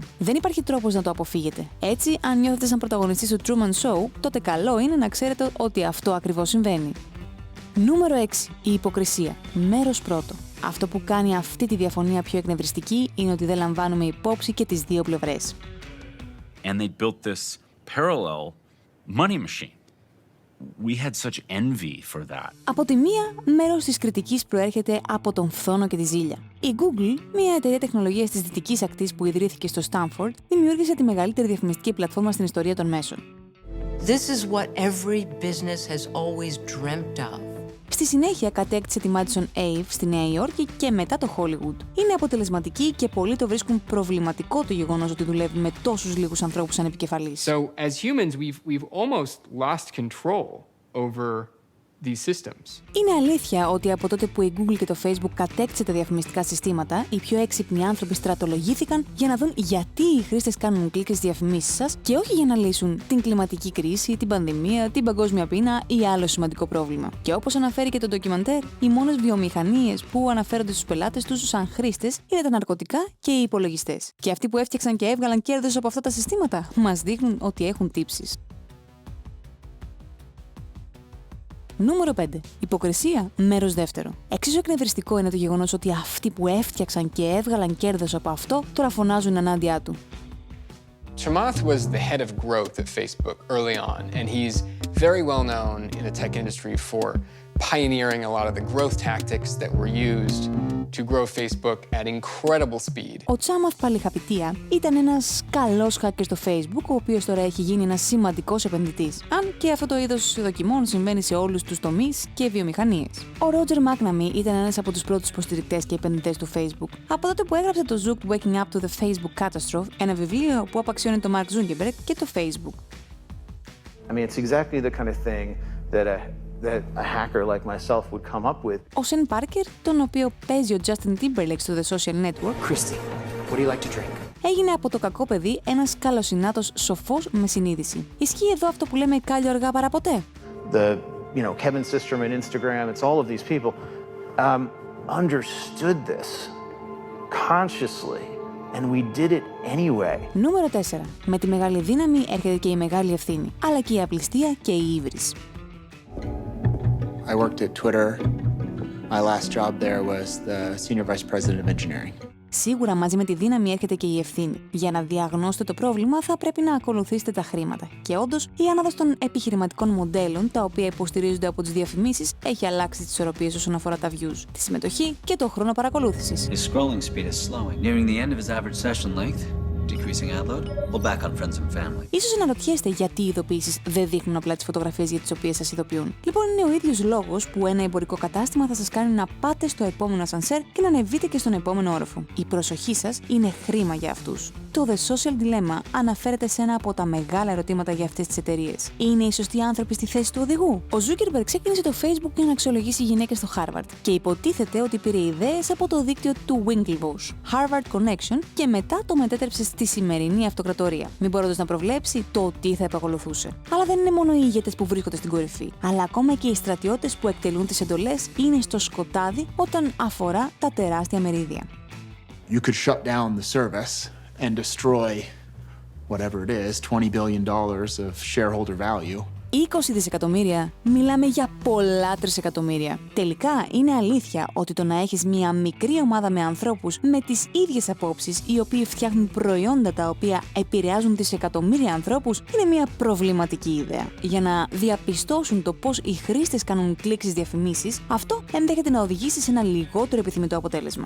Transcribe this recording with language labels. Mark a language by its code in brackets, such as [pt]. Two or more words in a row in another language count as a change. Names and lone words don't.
[el] Δεν υπάρχει τρόπος να το αποφύγετε. Έτσι, αν νιώθετε σαν πρωταγωνιστής του Truman Show, τότε καλό είναι να ξέρετε ότι αυτό ακριβώς συμβαίνει. Νούμερο 6. Η υποκρισία. Μέρος πρώτο. Αυτό που κάνει αυτή τη διαφωνία πιο εκνευριστική είναι ότι δεν λαμβάνουμε υπόψη και τις δύο πλευρές. [en] And they built this parallel money machine. We had such envy for that. [el] Από τη μία, μέρος της κριτικής προέρχεται από τον φθόνο και τη ζήλια. Η Google, μια εταιρεία τεχνολογίας της δυτικής ακτής που ιδρύθηκε στο Stanford, δημιούργησε τη μεγαλύτερη διαφημιστική πλατφόρμα στην ιστορία των μέσων. [en] This is what every business has always dreamt of. [el] Στη συνέχεια κατέκτησε τη Madison Ave στη Νέα Υόρκη και μετά το Hollywood. Είναι αποτελεσματική και πολλοί το βρίσκουν προβληματικό το γεγονός ότι δουλεύει με τόσους λίγους ανθρώπους σαν επικεφαλής. [en] So as humans, we've almost lost control over these systems. [el] Είναι αλήθεια ότι από τότε που η Google και το Facebook κατέκτησε τα διαφημιστικά συστήματα, οι πιο έξυπνοι άνθρωποι στρατολογήθηκαν για να δουν γιατί οι χρήστες κάνουν κλικ στις διαφημίσεις σας και όχι για να λύσουν την κλιματική κρίση, την πανδημία, την παγκόσμια πείνα ή άλλο σημαντικό πρόβλημα. Και όπως αναφέρει και το ντοκιμαντέρ, οι μόνες βιομηχανίες που αναφέρονται στους πελάτες τους σαν χρήστες είναι τα ναρκωτικά και οι υπολογιστές. Και αυτοί που έφτιαξαν και έβγαλαν κέρδος από αυτά τα συστήματα μας δείχνουν ότι έχουν τύψεις. Νούμερο 5. Υποκρισία, μέρος δεύτερο. Εξίσου εκνευριστικό είναι το γεγονός ότι αυτοί που έφτιαξαν και έβγαλαν κέρδος από αυτό τώρα φωνάζουν ενάντια του. [en] Chamath was the head of growth at Facebook early on, and he's very well known in the tech industry for pioneering a lot of the growth tactics that were used to grow Facebook at incredible speed. [el] Ο Τσάμαθ Παλιχαπιτία ήταν ένας καλός hacker στο Facebook, ο οποίος τώρα έχει γίνει ένας σημαντικός επενδυτής. Αν και αυτό το είδος δοκιμών συμβαίνει σε όλους τους τομείς και βιομηχανίες. Ο Ρότζερ Μάκναμι ήταν ένας από τους πρώτους υποστηρικτές και επενδυτές του Facebook. Από τότε που έγραψε το Zook Waking Up to the Facebook Catastrophe, ένα βιβλίο που απαξιώνει τον Mark Zuckerberg και το Facebook. [en] I mean, it's exactly the kind of thing that a hacker like myself would come up with. [el] Ο Σεν Πάρκερ, τον οποίο παίζει ο Justin Timberlake στο The Social Network, [en] Christy, what do you like to drink? [el] έγινε από το κακό παιδί ένας καλοσυνάτος σοφός με συνείδηση. Ισχύει εδώ αυτό που λέμε κάλλιο αργά παρά ποτέ. [en] Kevin Systrom and Instagram, it's all of these people understood this consciously. And we did it anyway. [el] Νούμερο 4. Με τη μεγάλη δύναμη έρχεται και η μεγάλη ευθύνη, αλλά και η απληστία και η ύβρις. [en] I worked at Twitter. My last job there was the Senior Vice President of Engineering. [el] Σίγουρα μαζί με τη δύναμη έρχεται και η ευθύνη. Για να διαγνώσετε το πρόβλημα θα πρέπει να ακολουθήσετε τα χρήματα. Και όντως, η άνοδος των επιχειρηματικών μοντέλων, τα οποία υποστηρίζονται από τις διαφημίσεις, έχει αλλάξει τις ισορροπίες όσον αφορά τα views, τη συμμετοχή και το χρόνο παρακολούθησης. [en] His scrolling speed is slowing, nearing the end of his average session length. Decreasing ad load. We'll back on friends and family. [el] Ίσως αναρωτιέστε γιατί οι ειδοποιήσεις δεν δείχνουν απλά τις φωτογραφίες για τις οποίες σας ειδοποιούν. Λοιπόν, είναι ο ίδιος λόγος που ένα εμπορικό κατάστημα θα σας κάνει να πάτε στο επόμενο ασανσέρ και να ανεβείτε και στον επόμενο όροφο. Η προσοχή σας είναι χρήμα για αυτούς. Το The Social Dilemma αναφέρεται σε ένα από τα μεγάλα ερωτήματα για αυτές τις εταιρείες. Είναι οι σωστοί άνθρωποι στη θέση του οδηγού? Ο Zuckerberg ξεκίνησε το Facebook για να αξιολογήσει γυναίκες στο Harvard και υποτίθεται ότι πήρε ιδέες από το δίκτυο του Winklevoss, Harvard Connection, και μετά το μετέτρεψε στη σημερινή αυτοκρατορία, μην μπορώντας να προβλέψει το τι θα επακολουθούσε. Αλλά δεν είναι μόνο οι ηγέτες που βρίσκονται στην κορυφή, αλλά ακόμα και οι στρατιώτες που εκτελούν τις εντολές είναι στο σκοτάδι όταν αφορά τα τεράστια μερίδια. [en] You could shut down the service and destroy whatever it is, $20 billion of shareholder value. [el] 20 δισεκατομμύρια, μιλάμε για πολλά τρισεκατομμύρια. Τελικά είναι αλήθεια ότι το να έχεις μια μικρή ομάδα με ανθρώπους με τις ίδιες απόψεις, οι οποίοι φτιάχνουν προϊόντα τα οποία επηρεάζουν δισεκατομμύρια ανθρώπους, είναι μια προβληματική ιδέα. Για να διαπιστώσουν το πώς οι χρήστες κάνουν κλικ στις διαφημίσεις, αυτό ενδέχεται να οδηγήσει σε ένα λιγότερο επιθυμητό αποτέλεσμα.